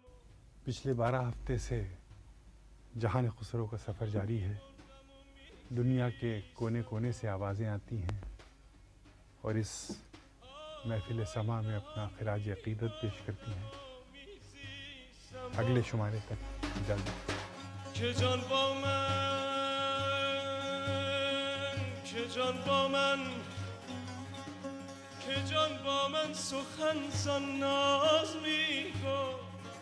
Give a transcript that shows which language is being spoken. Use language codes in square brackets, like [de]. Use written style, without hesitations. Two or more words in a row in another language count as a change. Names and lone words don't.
[hi] पिछले 12 हफ्ते से जहान खुसरो का सफ़र जारी है। दुनिया के कोने कोने से आवाज़ें आती हैं और इस महफिल समा में अपना खिराज अक़ीदत पेश करती हैं। अगले शुमारे तक इजाज़त। [fa] که جان با من که جان با من سخن زان ناز میگفت